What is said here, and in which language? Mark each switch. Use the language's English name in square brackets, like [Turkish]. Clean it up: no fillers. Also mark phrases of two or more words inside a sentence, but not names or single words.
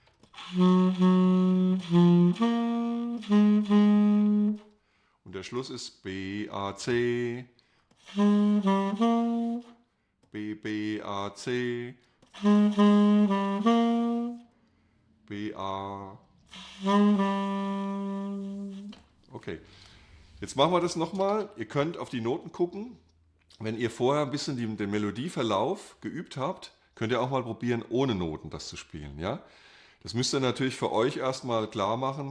[German] Und der Schluss ist B, A, C. B, B, A, C. B, A. Okay, jetzt machen wir das nochmal. Ihr könnt auf die Noten gucken. Wenn ihr vorher ein bisschen den Melodieverlauf geübt habt, könnt ihr auch mal probieren, ohne Noten das zu spielen. Ja? Das müsst ihr natürlich für euch erstmal klar machen.